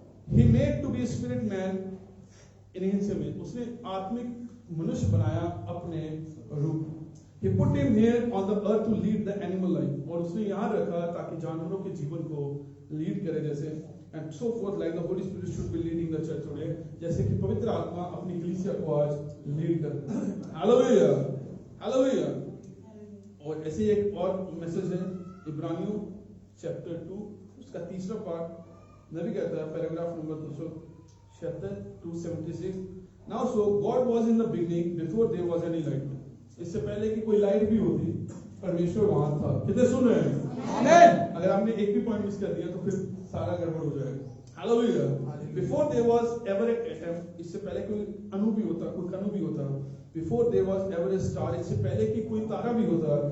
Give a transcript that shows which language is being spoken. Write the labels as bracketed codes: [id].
[en] He made to be spirit man in his image. [hi] उसने आत्मिक मनुष्य बनाया अपने रूप। [en] He put him here on the earth to lead the animal life। [hi] और उसने यहाँ रखा ताकि जानवरों के जीवन को लीड करे, जैसे [en] and so forth like the Holy Spirit should be leading the church today। [hi] जैसे कि पवित्र आत्मा अपनी कलीसिया को आज लीड करे। Hallelujah hallelujah. और ऐसे एक और मैसेज है इब्रानियों चैप्टर 2 उसका 3रा पार्ट। नबी कहता है paragraph number 276 276, [en] Now so God was in the beginning before there was any light। [hi] इससे पहले कि कोई लाइट भी होती परमेश्वर वहां था। कितने सुन रहे हैं? आमीन। अगर आपने एक भी पॉइंट मिस कर दिया तो फिर सारा गड़बड़ हो जाएगा। Hallelujah. [en] before there was ever a atom, [hi] इससे पहले कोई अणु भी होता, कोई कणु भी होता। [en] before there was ever a star, [hi] इससे पहले कि कोई तारा भी होता।